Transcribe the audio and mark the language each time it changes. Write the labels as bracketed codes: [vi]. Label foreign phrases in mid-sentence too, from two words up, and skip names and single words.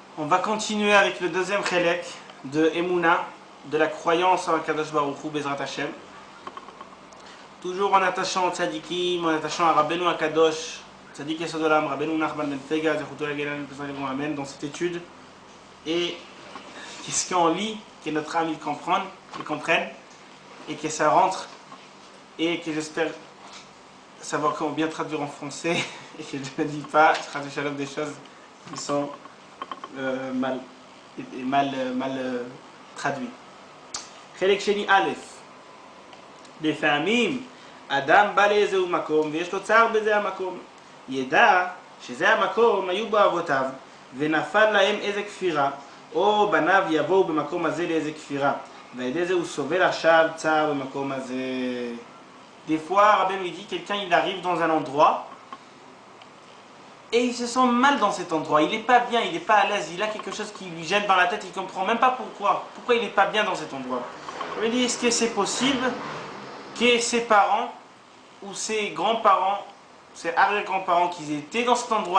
[fr] va continuer avec le deuxième chelek de Emouna, de la croyance en [he] קדוש ברוך הוא בעזרת השם. [fr] Toujours en attachant au tzadikim, en attachant à Rabbeinu Akadosh, [he] צדיק יסוד עולם, [fr] Rabbeinu Nachman Ben Pega, [he] זכותו יגן עלינו, [fr] Amen, dans cette étude. Et qu'est-ce qu'on lit, que notre âme comprenne, et que ça rentre, et que j'espère savoir comment bien traduire en français, et que je ne dis pas, je traduis shalom des choses qui sont mal traduites. [he] חלק שני א', לפעמים אדם בא לאיזהו מקום ויש לו צער בזה המקום, ידע שזה המקום היו בו אבותיו ונפל להם איזה כפירה, או בניו יבואו במקום הזה לאיזה כפירה, ועל ידי זה הוא סובל עכשיו צער במקום הזה. [fr] Des fois, Rabbi lui dit, quelqu'un il arrive dans un endroit et il se sent mal dans cet endroit, il n'est pas bien, il n'est pas à l'aise, il a quelque chose qui lui gêne dans la tête, il ne comprend même pas pourquoi il n'est pas bien dans cet endroit. Je me dis, est-ce que c'est possible que ses parents ou ses grands-parents, ses arrière-grands-parents, qu'ils étaient dans cet endroit